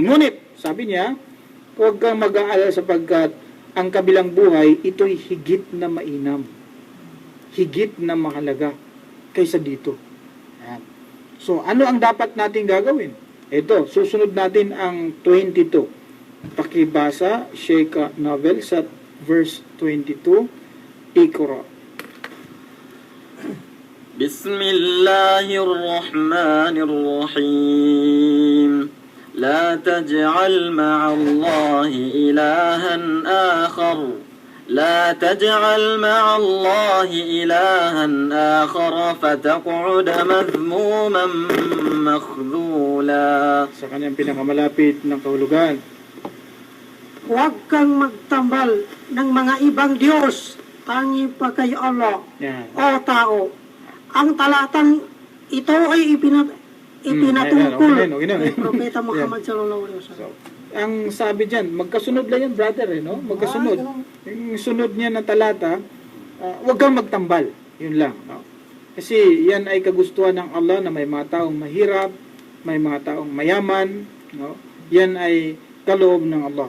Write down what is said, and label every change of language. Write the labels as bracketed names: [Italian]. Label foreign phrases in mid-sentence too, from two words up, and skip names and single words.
[Filipino] Ngunit, sabi niya, huwag kang mag-aalala sapagkat ang kabilang buhay, ito'y higit na mainam. Higit na mahalaga kaysa dito. Ayan. So, ano ang dapat natin gagawin? Ito, susunod natin ang 22. Pakibasa, Sheikh Novel sa verse 22. Ikra. [Arabic] بسم الله الرحمن الرحيم لا تجعل مع الله إلها آخر لا تجعل مع الله إلها آخر فتقعد مذموما مخذولا. [Filipino] Sa kanyang pinakamalapit ng kahulugan. Huwag kang magtambal ng mga ibang Diyos, tangi pa kay Allah, Yan. o tao. Ang talatang ito ay ipinatungkol okay na. kay Propeta Muhammad [Arabic] صلى الله عليه وسلم. [Filipino] So, ang sabi dyan, magkasunod lang yan, brother, no? Magkasunod. Yung sunod niya na talata, huwag kang magtambal. Yun lang, no? Kasi yan ay kagustuhan ng Allah na may mga taong mahirap, may mga taong mayaman, no? Yan ay kaloob ng Allah.